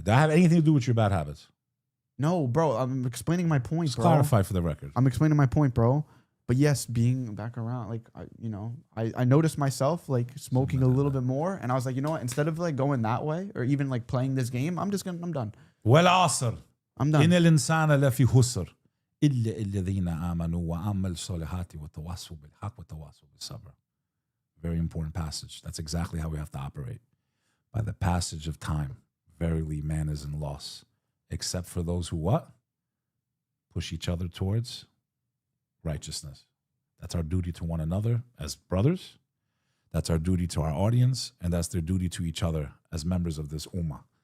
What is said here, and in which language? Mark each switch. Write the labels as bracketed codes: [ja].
[en] Did I have anything to do with your bad habits? No, bro. I'm explaining my point, Just bro. clarify for the record. I'm explaining my point, bro. But yes, being back around, like, I noticed myself like smoking a little bit more, and I was like, you know what? Instead of like going that way or even like playing this game, I'm done. [ar] والعصر [en] I'm done. [ar] إن الإنسان لفي خسر إلا الذين آمنوا وعملوا الصالحات وتواصوا بالحق وتواصوا بالصبر. [en] Very important passage. That's exactly how we have to operate. By the passage of time, verily man is in loss, except for those who what? push each other towards righteousness. That's our duty to one another as brothers. That's our duty to our audience, and that's their duty to each other as members of this ummah.